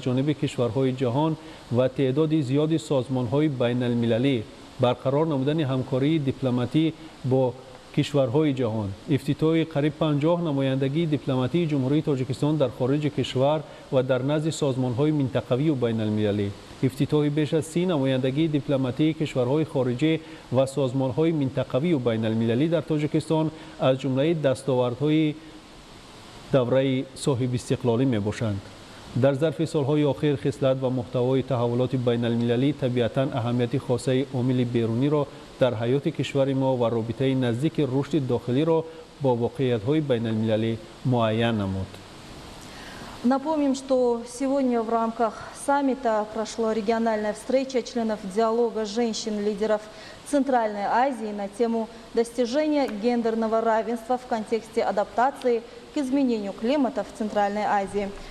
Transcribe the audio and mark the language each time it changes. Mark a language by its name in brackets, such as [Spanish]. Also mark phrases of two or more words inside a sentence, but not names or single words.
[Persian] جانب کشورهای جهان و تعداد زیاد سازمان‌های بین المللی، برقرار نمودن همکاری دیپلماتی با کشورهای جهان، افتتاح قریب 50 نمایندگی دیپلماتی جمهوری تاجیکستان در خارج کشور و در نزد سازمان‌های منطقوی و بین المللی، افتتاح بیش از 30 نمایندگی دیپلماتی کشورهای خارجی و سازمان‌های منطقوی و بین المللی در تاجیکستان از جمله دستاوردهای دوره صاحب استقلالی میباشند. در ظرف سالهای اخیر خصلت و محتوای تحولات بین المللی طبیعتاً اهمیت خاصه عامل بیرونی را در حیات کشور ما و رابطه نزدیک رشد داخلی را با واقعیت‌های بین المللی معین نمود. [Russian] Напомним, что сегодня в рамках саммита прошла региональная встреча членов диалога женщин-лидеров Центральной Азии на тему достижения гендерного равенства в контексте адаптации к изменению климата в Центральной Азии.